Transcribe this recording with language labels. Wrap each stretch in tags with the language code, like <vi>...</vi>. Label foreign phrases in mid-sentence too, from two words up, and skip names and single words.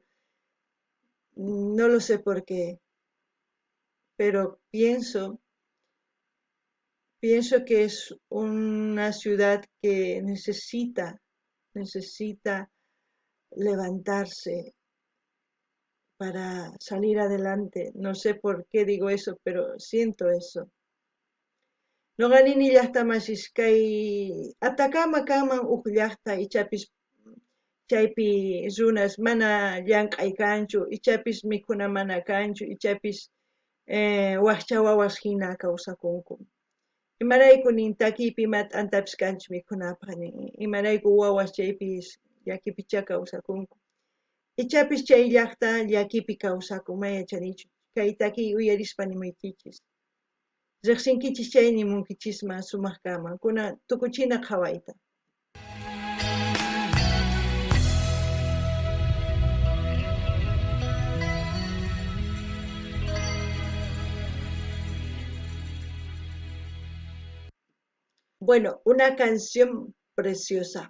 <es>No lo sé por qué, pero pienso que es una ciudad que necesita levantarse para salir adelante. No sé por qué digo eso, pero siento eso.</es> <qu>Noqanini llaqtamasish kay Atacama kanman huk llaqta ichapis chaypi runas mana llank'ay kanchu ichapis mikhuna mana kanchu ichapis wakcha wawas hina kawsakunku. Imarayku nin takiypi ima t'antapis kanchu mikhunapaq nin imarayku wawas chaypis llakipicha kawsakunku. Ichapis chay llaqta llakipi kawsakun maya chanichu kay takiy uyarispa nimuykichis. riqsinkichis chay nimunkichisman sumaq kama kuna tukuchina qhawayta.</qu> <es>Bueno, una canción preciosa.</es>